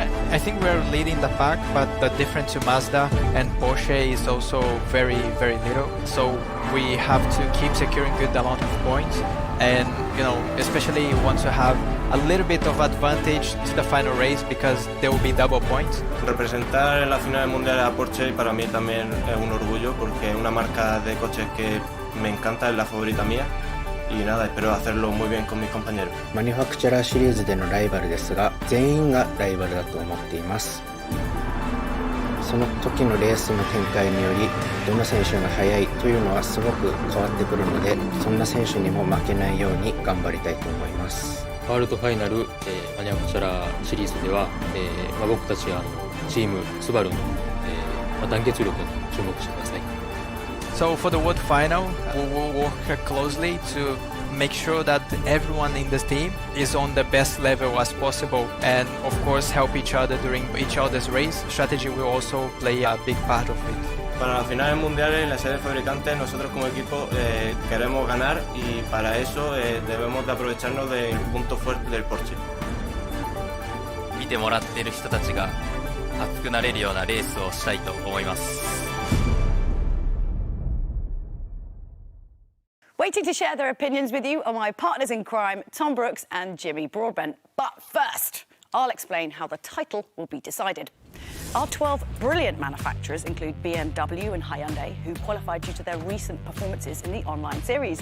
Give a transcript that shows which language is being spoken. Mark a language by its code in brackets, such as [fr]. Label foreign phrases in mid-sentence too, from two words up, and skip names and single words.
[en] I think we're leading the pack, but the difference to Mazda and Porsche is also very, very little. So we have to keep securing good amount of points, and especially want to have a little bit of advantage to the final race because there will be double points. [es] Representar en la final mundial a Porsche para mí también es un orgullo porque es una marca de coches que me encanta, es la favorita mía. Y nada, espero hacerlo muy bien con mis compañeros. [ja] マニュファクチャラーシリーズでのライバルですが、全員がライバルだと思っています。その時のレースの展開により、どの選手が速いというのはすごく変わってくるので、そんな選手にも負けないように頑張りたいと思います。ワールドファイナル、マニュファクチャラーシリーズでは、僕たちチームスバルの、団結力に注目してください。 [en] So for the World Final, we will work closely to make sure that everyone in this team is on the best level as possible, and of course help each other during each other's race. Strategy will also play a big part of it. [es] Para las finales mundiales, las sedes fabricantes, nosotros como equipo queremos ganar y para eso debemos de aprovecharnos del punto fuerte del Porsche. [ja] 見てもらっている人たちが熱くなれるようなレースをしたいと思います。 [en] Waiting to share their opinions with you are my partners in crime, Tom Brooks and Jimmy Broadbent. But first, I'll explain how the title will be decided. Our 12 brilliant manufacturers include BMW and Hyundai, who qualified due to their recent performances in the online series.